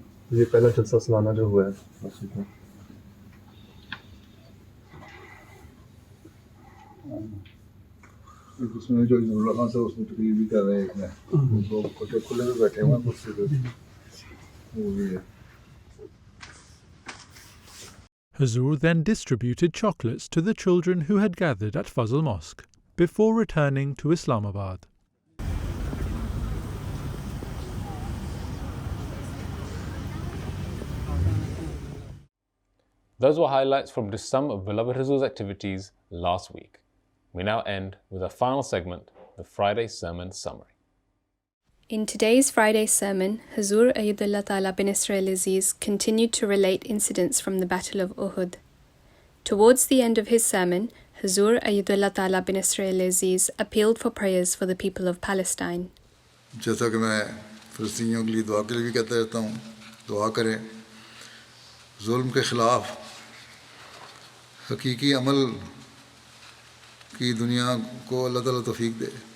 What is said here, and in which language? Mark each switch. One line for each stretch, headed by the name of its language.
Urdu: یہ پہلا جلسہ سالانہ جو ہوا ہے اس میں جو خان صاحب اس میں تقریر بھی کر رہے ہیں کھلے میں بیٹھے ہوئے ہیں کرسی پہ وہ بھی ہے.
English: Huzoor then distributed chocolates to the children who had gathered at Fazl Mosque before returning to Islamabad. Those were highlights from just some of beloved Huzoor's activities last week. We now end with a final segment, the Friday Sermon Summary. In today's Friday sermon, Huzoor Ayyadullah Ta'ala bin Nasr al-Aziz continued to relate incidents from the Battle of Uhud. Towards the end of his sermon, Huzoor Ayyadullah Ta'ala bin Nasr al-Aziz appealed for prayers for the people of Palestine.
Urdu: جیسا کہ میں فلسطینیوں کے لیے دعا کے لیے بھی کہتا رہتا ہوں، دعا کریں، ظلم کے خلاف حقیقی عمل کی دنیا کو اللہ تعالیٰ توفیق دے.